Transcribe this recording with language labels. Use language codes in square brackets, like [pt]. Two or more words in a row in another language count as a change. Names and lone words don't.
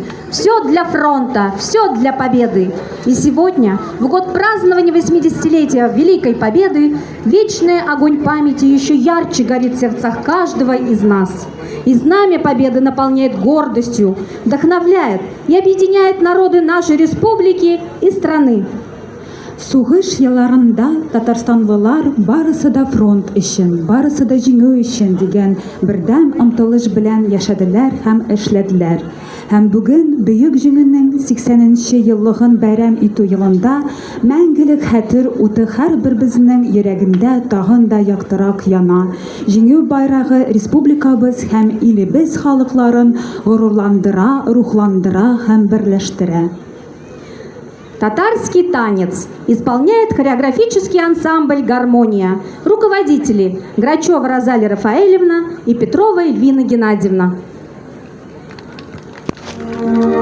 [ru] Все для фронта, все для победы. И сегодня, в год празднования 80-летия Великой Победы, вечный огонь памяти еще ярче горит в сердцах каждого из нас. И знамя победы наполняет гордостью, вдохновляет и объединяет народы нашей республики и страны. [tt] Сугыш елларында Татарстанлылар барысы да фронт өчен, барысы да җиңү өчен дигән бердәм омтылыш белән яшәделәр һәм эшләделәр. Һәм бүген бөек җиңүнең 80нче еллыгын бәйрәм итү елында мәңгелек хәтер уты һәрберебезнең йөрәгендә тагын да яктырак яна. Җиңү байрагы республикабыз һәм илебез халыкларын горурландыра, рухландыра һәм берләштерә. [ru] Татарский танец исполняет хореографический ансамбль «Гармония». Руководители Грачева Розалия Рафаэльевна и Петрова Эльвина Геннадьевна.